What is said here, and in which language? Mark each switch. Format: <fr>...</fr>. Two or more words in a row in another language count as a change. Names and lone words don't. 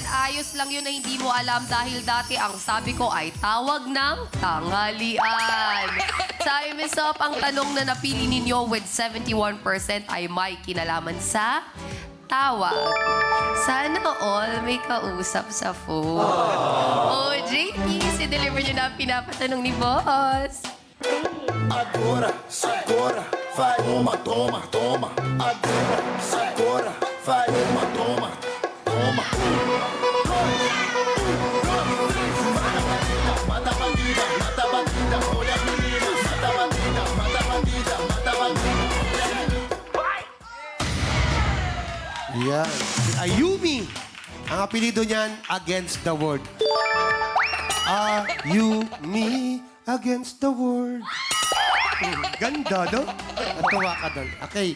<tl>Ayos lang yun na hindi mo alam dahil dati ang sabi ko ay tawag ng tanghalian. Sa MSOP, ang tanong na napili ninyo with 71% ay may kinalaman sa tawag. Sana all may kausap sa phone. Oh, JP, si-deliver nyo na ang pinapatanong ni Boss.</tl> <pt>Agora, agora, vai uma, toma, toma. Agora, agora, vai uma, toma, toma. Mata bandida, olha a menina. Mata bandida, mata bandida, mata bandida.</pt> <tl>Yan. Si Ayumi. Ang apelido niyan, Against the World. Ayumi, Against the World. Ganda, no? Natuwa ka doon. Okay.</tl>